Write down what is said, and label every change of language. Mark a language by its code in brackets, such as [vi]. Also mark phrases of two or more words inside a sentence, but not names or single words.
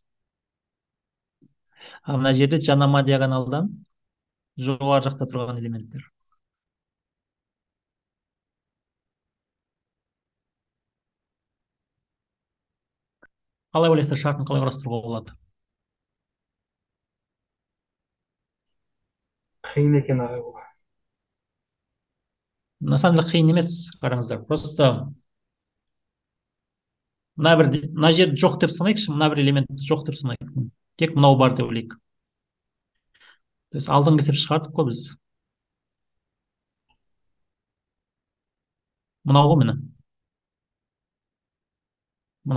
[kk] А мына жерде жанама диагоналдан жоғары жақта тұрған элементтер. Қалай ойлайсыздар, шартын қалай құрастыруға болады? Қиын екен ағай бұл. [ru] На самом деле [kk] қиын емес, қараңыздар. Просто мына жер жоқ деп санайықшы, мына бір элемент жоқ деп санайық. Тек мынау бар деп ойлайық. [ru] То есть [kk] алдыңғы есеп шығардық қой біз. Мынау ғой міне. Мынау.